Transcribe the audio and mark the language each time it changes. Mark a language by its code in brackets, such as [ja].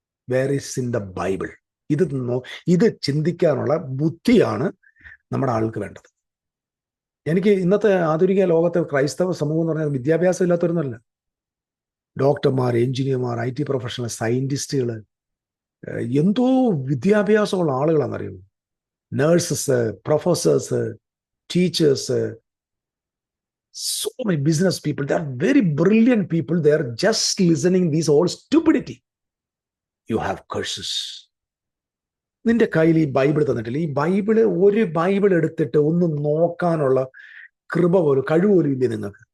[en] Where is in the Bible. [ml] ഇത് ചിന്തിക്കാനുള്ള ബുദ്ധിയാണ് നമ്മുടെ ആൾക്ക് വേണ്ടത്. എനിക്ക് ഇന്നത്തെ ആധുനിക ലോകത്തെ ക്രൈസ്തവ സമൂഹം എന്ന് പറഞ്ഞാൽ വിദ്യാഭ്യാസം ഇല്ലാത്തവരൊന്നുമല്ല. ഡോക്ടർമാർ, എഞ്ചിനീയർമാർ, IT പ്രൊഫഷണൽ, സയന്റിസ്റ്റുകൾ, എന്തോ വിദ്യാഭ്യാസമുള്ള ആളുകളാണെന്നറിയുമോ. [en] Nurses, professors, teachers, so many business people. They are very brilliant people. They are just listening these all stupidity. You have curses. [ml] നിന്റെ കയ്യിൽ ഈ ബൈബിൾ തന്നിട്ടില്ല. ഈ ബൈബിള്, ഒരു ബൈബിൾ എടുത്തിട്ട് ഒന്ന് നോക്കാനുള്ള കൃപ പോലും, കഴിവ് പോലും ഇല്ലേ നിങ്ങൾക്ക്?